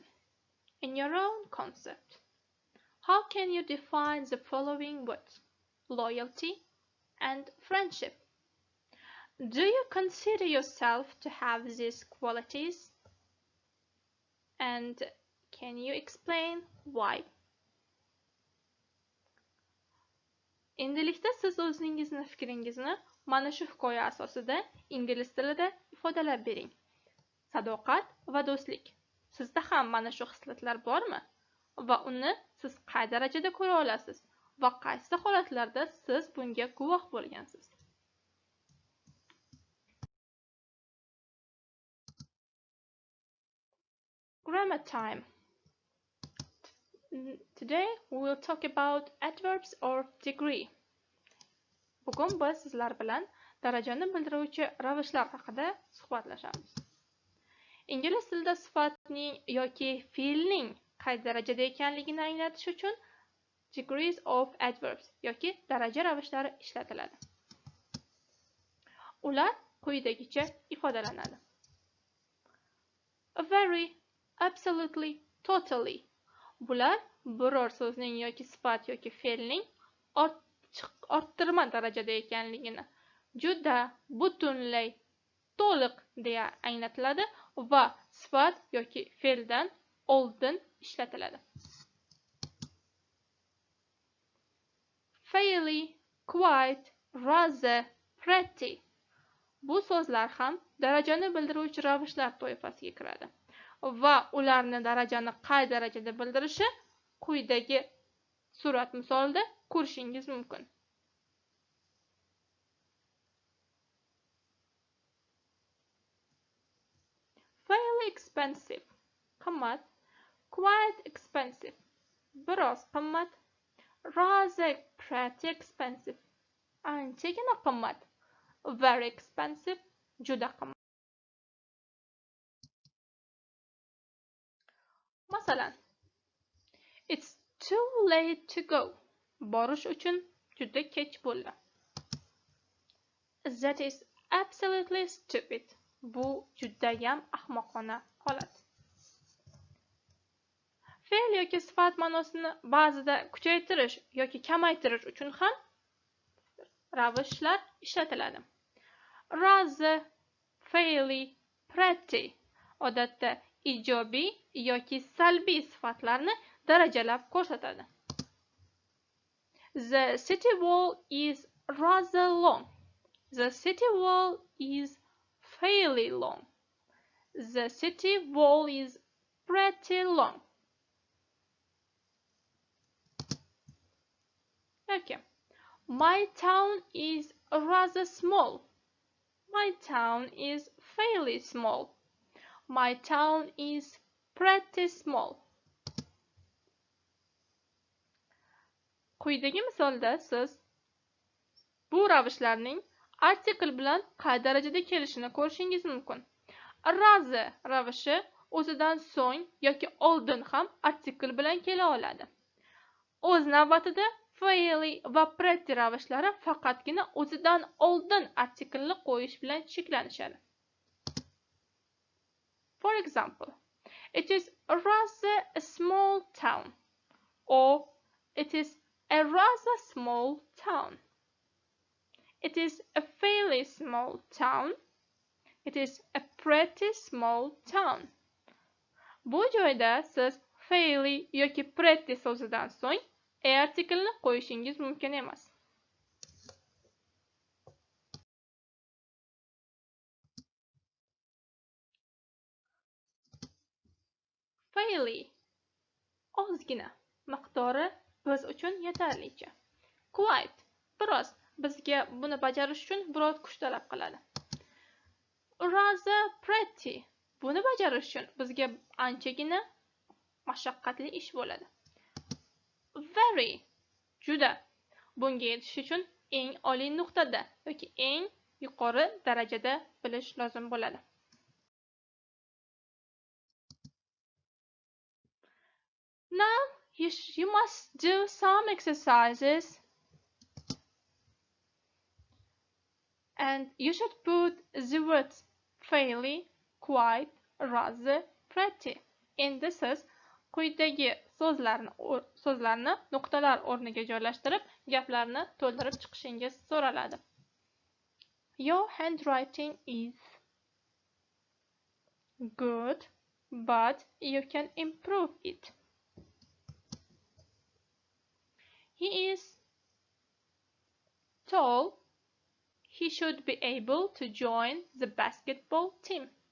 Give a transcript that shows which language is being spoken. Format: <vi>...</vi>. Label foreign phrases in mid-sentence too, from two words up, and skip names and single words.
<en>In your own concept, how can you define the following words? Loyalty and friendship. Do you consider yourself to have these qualities? And can you explain why?</en> <uz>Endilikda siz o'zingizni fikringizni mana shu hikoya asosida ingliz tilida ifodalab bering. Sadoqat va do'stlik. Sizda ham mana shu xislatlar bormi? Va uni siz qay darajada ko'ra olasiz? Va qaysi holatlarda siz bunga guvoh bo'lgansiz?</uz> <en>Grammar time. Today we will talk about adverbs of degree.</en> <uz>Bugun biz sizlar bilan darajani bildiruvchi ravishlar haqida suhbatlashamiz. Ingliz tilida sifatning yoki fe'lning qay darajada ekanligini anglatish uchun</uz> <en>degrees of adverbs</en> <uz>yoki daraja ravishlari ishlatiladi. Ular quyidagicha ifodalanadi.</uz> <en>Very, absolutely, totally.</en> <uz>Bular biror so'zning yoki sifat yoki fe'lning orttirma darajada ekanligini juda, butunlay, to'liq deya anglatiladi va sifat yoki fe'ldan oldin ishlatiladi.</uz> <en>Fairly, quite, rather, pretty.</en> <uz>Bu so'zlar ham darajani bildiruvchi ravishlar toifasiga kiradi va ularni darajani qay darajada bildirishi quyidagi surat misolida ko'rishingiz mumkin.</uz> <en>Fairly expensive, qimmat, quite expensive,</en> <uz>biroz qimmat,</uz> <en>rather pretty expensive,</en> <uz>anchagina qimmat,</uz> <en>very expensive,</en> <uz>juda qimmat. Masalan,</uz> <en>it's too late to go.</en> <uz>Borish uchun juda kech bo'ldi.</uz> <en>That is absolutely stupid.</en> <uz>Bu judayam ahmoqona holat. Fe'l yoki sifat ma'nosini ba'zida kuchaytirish yoki kamaytirish uchun ham ravishlar ishlatiladi.</uz> <en>Rather, fairly, pretty</en> <uz>odatda ijobiy yoki salbiy sifatlarni darajalab ko'rsatadi.</uz> <en>The city wall is rather long. The city wall is fairly long. The city wall is pretty long. Okay. My town is rather small. My town is fairly small. My town is pretty small.</en> <uz>Quyidagi misolda siz bu ravishlarning artikel bilan qay darajada kelishini ko'rishingiz mumkin. Rather ravishi o'zidan so'ng yoki oldin ham artikel bilan kela oladi. O'z navbatida fairly va pretty ravishlari faqatgina o'zidan oldin artikelni qo'yish bilan cheklanishadi.</uz> <en>For example, it is rather a small town, or it is a rather small town. It is a fairly small town. It is a pretty small town.</en> <uz>Bu joyda siz fairly yoki pretty so'zidan so'ng artikelni qo'yishingiz mumkin emas. Fairly ozgina, miqdori biz uchun yetarlicha. Quite biroz, bizga buni bajarish uchun biroz kuch talab qiladi.</uz> <en>rather pretty.</en> <uz>Buni bajarish uchun bizga anchagina mashaqqatli ish bo'ladi.</uz> <en>Very, juda.</en> <uz>Bunga yetish uchun eng oliy nuqtada yoki eng yuqori darajada bilish lozim bo'ladi.</uz> <en>Now you must do some exercises and you should put the words fairly, quite, rather, pretty.</en> <uz>Endi siz quyidagi so'zlarni nuqtalar o'rniga joylashtirib, gaplarni to'ldirib chiqishingiz so'raladi.</uz> <en>Your handwriting is good, but you can improve it. He is tall. He should be able to join the basketball team.</en>